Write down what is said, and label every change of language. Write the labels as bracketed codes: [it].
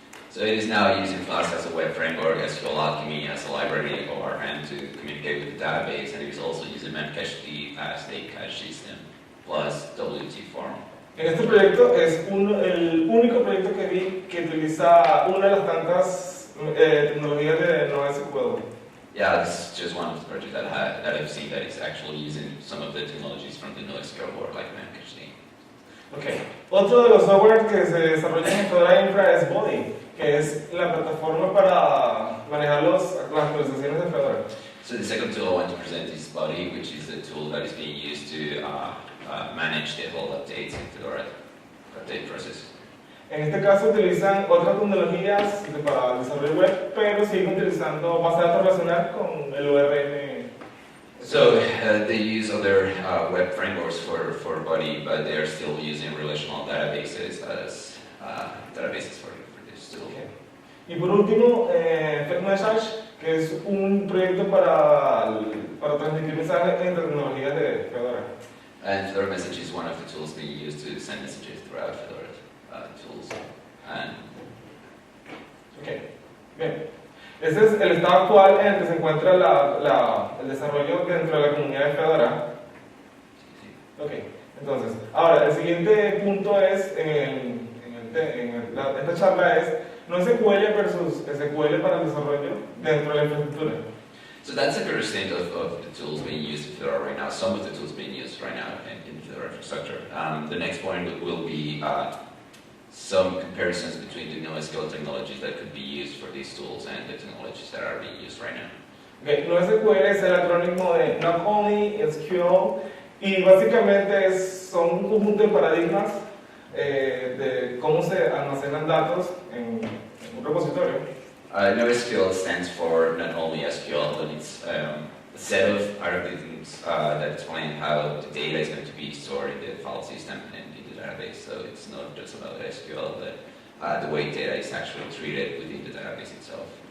[en] So it is now using Flask as a web framework, SQL Alchemy as a library overhand to communicate with the database, and it is also using Memcache as a cache system, plus WT form. [es] En este proyecto es el único proyecto que vi que utiliza una de las tantas tecnologías de NoSQL. [en] Yeah, this is just one of the projects that I've seen that is actually using some of the technologies from the NoSQL world, like Memcache. Okay. [es] Otro de los software que se desarrolla en Fedora Infra es Body, que es la plataforma para manejar las actualizaciones de Fedora. [en] So the second tool I want to present is Body, which is the tool that is being used to manage the whole updates in Fedora update process. [es] En este caso utilizan otras tecnologías para el desarrollo web, pero siguen utilizando base de datos relacional con el ORM. [en] So they use other web frameworks for Body, but they are still using relational databases as databases for this tool. Okay. [es] Y por último, Message, que es un proyecto para transmitir mensajes entre tecnologías de Fedora. [en] And Fedora Message is one of the tools being used to send messages throughout Fedora tools. Okay. [es] Bien. Ese es el estado actual en el que se encuentra el desarrollo dentro de la comunidad de Fedora. Okay. Entonces, ahora el siguiente punto es esta charla es NoSQL versus SQL para el desarrollo dentro de la infraestructura. [en] So that's the current state of the tools being used in Fedora right now, some of the tools being used right now in Fedora infrastructure. The next point will be some comparisons between the NoSQL technologies that could be used for these tools and the technologies that are being used right now. [es] Okay, NoSQL es el acrónimo de Not Only SQL y básicamente son un conjunto de paradigmas de cómo se almacenan datos en un repositorio. [en] NoSQL stands for not only SQL, but it's a set of algorithms that explain how the data is going to be stored in the file system and in the database. So it's not just about SQL, but the way data is actually treated within the database itself.